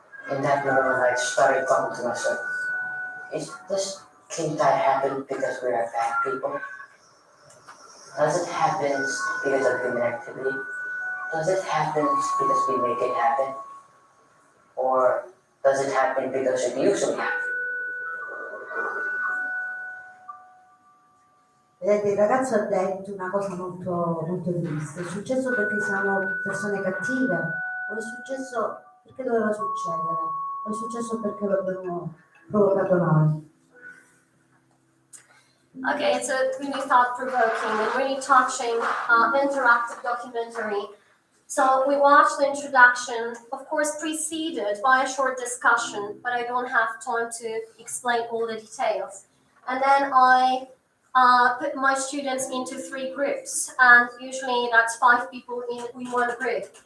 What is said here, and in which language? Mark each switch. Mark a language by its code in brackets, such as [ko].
[en] In that moment, I started talking to myself. Can't that happen because we are bad people? Does it happen because of human activity? Does it happen because we make it happen? Or does it happen because it usually happens? [it] Vedete, il ragazzo ha detto una cosa molto triste. È successo perché siamo persone cattive? O è successo perché doveva succedere? O è successo perché lo abbiamo provocato noi? [en] Okay, it's a really thought-provoking and really touching interactive documentary. So we watched the introduction, of course preceded by a short discussion, but I don't have time to explain all the details. And then I put my students into 3 groups, and usually that's 5 people in one group.